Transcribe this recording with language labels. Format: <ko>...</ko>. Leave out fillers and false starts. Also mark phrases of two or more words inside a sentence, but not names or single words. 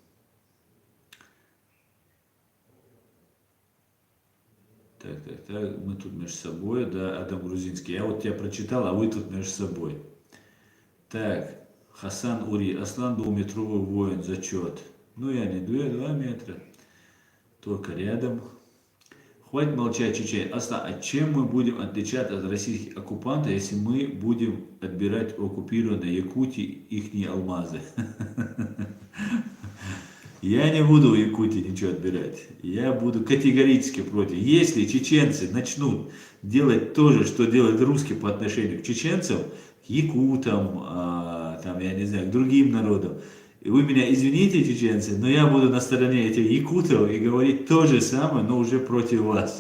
<ru>Так, мы тут между собой, да, Адам Грузинский. Я вот тебя прочитал, а вы тут между собой. Так, Хасан Ури, Аслан двухметровый воин, зачет. Я не 2 метра, только рядом. Хватит молчать, чечен. Аслан, а чем мы будем отличаться от российских оккупантов, если мы будем отбирать у оккупированной Якутии ихние алмазы? Я не буду у Якутии ничего отбирать. Я буду категорически против. Если чеченцы начнут делать то же, что делают русские по отношению к чеченцам, к якутам, я не знаю, к другим народам, и вы меня извините, чеченцы, но я буду на стороне этих якутов и говорить то же самое, но уже против вас.</ru>